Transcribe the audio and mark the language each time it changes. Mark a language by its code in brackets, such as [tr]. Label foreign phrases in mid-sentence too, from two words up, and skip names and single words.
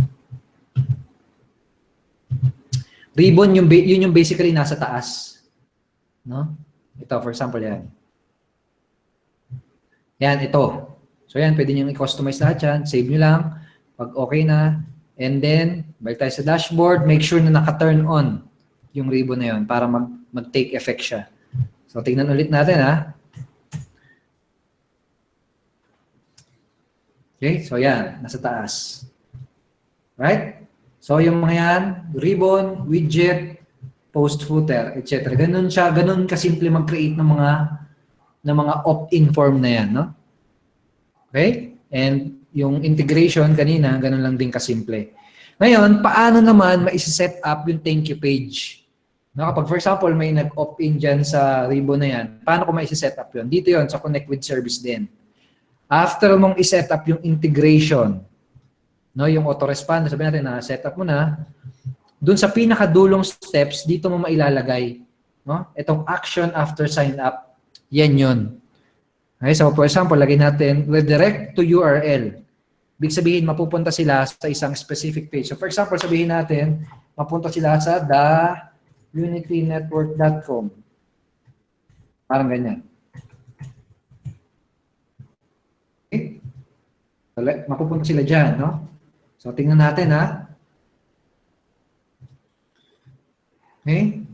[tl] Ribbon, yun yung basically nasa taas. No? Ito, [en] for example, [tl] yan. Yan, ito. So, yan, pwede nyo i-customize lahat yan. Save nyo lang. Pag okay na. [en] And then, [tl] balik tayo sa dashboard. [en] Make sure [tl] na naka-turn on yung ribbon na yun para mag-take effect siya. So, tignan ulit natin, Okay? So, yan. Nasa taas. Right? So, yung mga yan, ribbon, widget, post footer, etc. Ganun siya, ganun kasimple mag-create ng mga [en] opt-in form [tl] na yan, no? Okay? And yung integration kanina, ganun lang din kasimple. Ngayon, paano naman ma- [en] set up [tl] yung [en] thank you page? [tl] No, kapag [en] for example, [tl] may nag-opt-in dyan sa ribbon na yan, paano ko ma- [en] set up [tl] yun? Dito yun, sa [en] connect with service [tl] din. After mong i- [en] set up [tl] yung integration, no, yung autoresponder, sabi natin na [en] set up [tl] mo na, dun sa pinakadulong steps, dito mo mailalagay, no? Itong [en] action after sign up, [tl] yan yun. [en] Okay, so for example, [tl] lagay natin [en] redirect to URL. [tl] Ibig sabihin, mapupunta sila sa isang [en] specific page. So for example, [tl] sabihin natin, mapunta sila sa theunitynetwork.com. Parang ganyan. Okay? So, mapupunta sila dyan, no? So tingnan natin, Okay?